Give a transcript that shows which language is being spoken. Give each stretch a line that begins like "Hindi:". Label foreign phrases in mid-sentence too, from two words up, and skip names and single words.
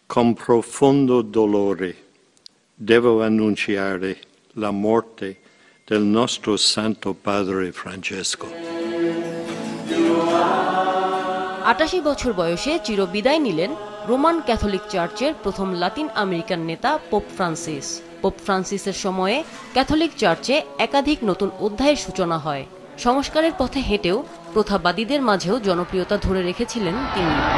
Italian: Con profondo dolore devo annunciare la morte del nostro Santo Padre Francesco.
Bangla: ৮৮ বছর বয়সে চিরবিদায় নিলেন রোমান ক্যাথলিক চার্চের প্রথম লাতিন আমেরিকান নেতা পোপ ফ্রান্সিস। পোপ ফ্রান্সিসের সময়ে ক্যাথলিক চার্চে একাধিক নতুন অধ্যায়ের সূচনা হয়। সংস্কারের পথে হেঁটেও প্রথাবাদীদের মাঝেও জনপ্রিয়তা ধরে রেখেছিলেন তিনি।